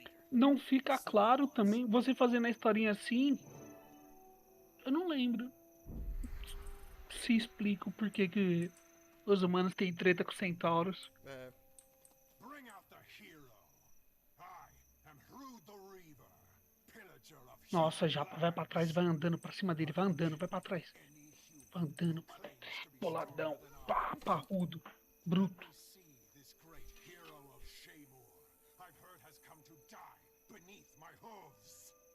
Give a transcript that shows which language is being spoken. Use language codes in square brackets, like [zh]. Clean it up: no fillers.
[pt] Não fica claro também, você fazendo a historinha assim, eu não lembro se explica o porquê que os humanos têm treta com centauros. É. [en] Bring out the hero. I am Hru the Reaver, pillager of [pt] Nossa, já vai pra trás, vai andando pra cima dele, vai andando, vai pra trás. Vai andando, mano. Boladão, pá, parrudo, bruto. [en] this great hero of Shamor. I've heard has come to die beneath my hooves.